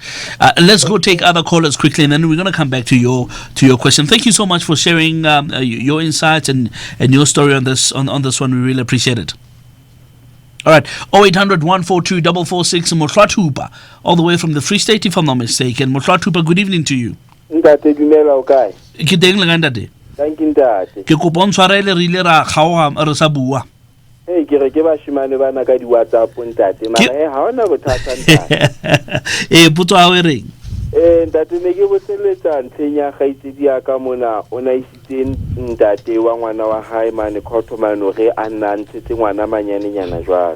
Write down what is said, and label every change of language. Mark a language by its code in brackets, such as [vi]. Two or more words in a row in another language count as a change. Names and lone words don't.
[en] Let's go take other callers quickly, and then we're going to come back to your question. Thank you so much for sharing your insights and your story on this one. We really appreciate it. All right, 0800 142 446 Motlatupa, all the way from the Free State, if I'm not mistaken. Motlatupa, good evening to you. [st] Ntate dumela o kae? Ke teng le kae ntate? [en] Thank you ntate. [st] Ke kopa o ntshwarele re ile ra kgaoga re sa bua. Hey, ke re ke bashimane bana ka di WhatsApp ntate, mara ha ona bothata ntate. Potso a o reng? Ntate ne ke botseletsa ntshenya gaitsedi ya ka mona o na isitse ntate wa ngwana wa hae mane khotho re a nna ntse ngwana manyane nyana jwalo.